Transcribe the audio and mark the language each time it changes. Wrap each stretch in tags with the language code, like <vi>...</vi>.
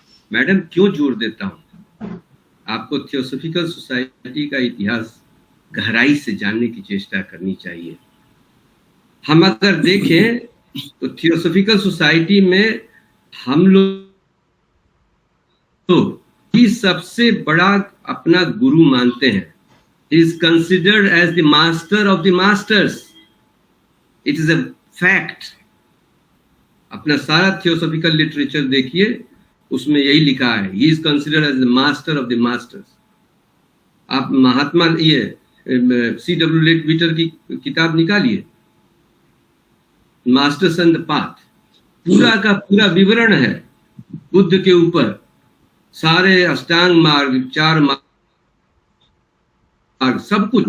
<hi>Madam क्यों जोर देता हूँ? आपको थियोसॉफिकल सोसाइटी का इतिहास गहराई से जानने की चेष्टा करनी चाहिए। हम अगर देखें तो थियोसॉफिकल सोसाइटी में हम लोग ही सबसे बड़ा अपना गुरु मानते हैं।</hi> <en>He is considered as the master of the masters. It is a fact.</en> <hi>अपना सारा थियोसॉफिकल लिटरेचर देखिए, उसमें यही लिखा है,</hi> <en>He is considered as the master of the masters.</en> <hi>आप महात्मा ये C.W. लेटविटर की किताब निकालिए, मास्टर्स एंड द पाथ, पूरा का पूरा विवरण है बुद्ध के ऊपर, सारे अष्टांग मार्ग, 4 मार्ग, सब कुछ।</hi>